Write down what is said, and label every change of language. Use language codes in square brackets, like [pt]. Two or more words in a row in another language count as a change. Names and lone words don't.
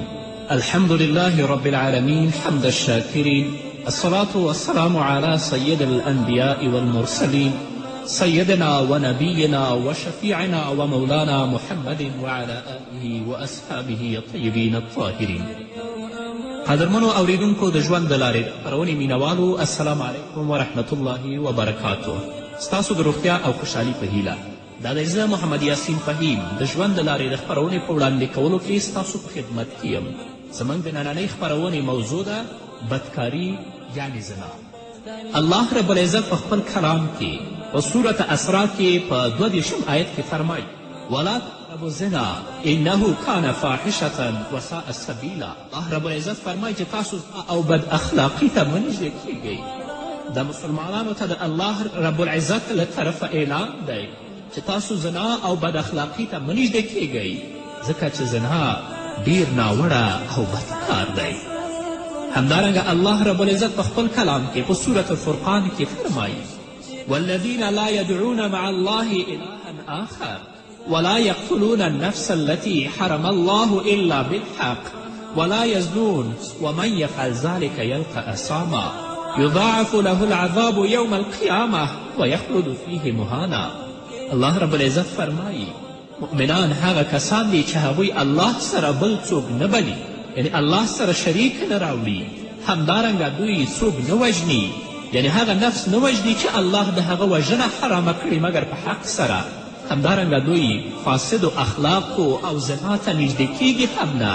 [ar] الحمد لله رب العالمين حمد الشاكرين، الصلاة والسلام على سيد الأنبياء والمرسلين سيدنا ونبينا وشفيعنا ومولانا محمد وعلى آله وأصحابه الطيبين الطاهرين. [ps] قدرمنو اوریدونکو د ژوند د لارې د خپرونې مینوالو، [ar] السلام علیکم ورحمة الله وبرکاتو. [ps] ستاسو د روغتیا او خوشحالي په هیله دا دی زه محمد یاسین فهیم د ژوند د لارې د خپرونې په وړاندې کولو کې ستاسو په خدمت کې یم. زموږ د نننۍ خپرونې موضوع ده بدکاري یعنې زنا. [ar] الله رب العزت [ps] په خپل کلام کې په سورة اسراء کې په 22 آیت کې فرمایي [ar] ولا تقربوا الزنا انه کان فاحشة وساء سبیلا. الله رب العزت [ps] فرمایي چې تاسو او بد اخلاقي ته مه نږدې کیږئ. د مسلمانانو ته د [ar] الله رب العزت [ps] له طرفه اعلان دی چې تاسو زنا او بد اخلاقي ته مه نږدې کیږئ، ځکه چې زنا ډیر ناوړه او بد کار دی. همدارنګه الله رب العزت په خپل کلام کې په سورة الفرقان کې فرمایي [ar] والذین لا يدعون مع الله إلها آخر ولا يقتلون النفس التي حرم الله إلا بالحق ولا يزنون ومن يفعل ذلك يلقى أثاما يضاعف له العذاب يوم القيامة ويخلد فيه مهانا. الله رب العزت [ps] فرمایي مؤمنان هغه کسان دي چې هغوی الله سره بل څوک نه بلي، یعنی الله سره شریک نه راوړي. همدارنګه دوی څوک نه وژني، یعنی هغه نفس نه وژني چې الله د هغه وژنه حرامه کړي مګر په حق سره. همدارنګه دوی فاسدو اخلاقو او زنا ته نږدې کیږي هم نه.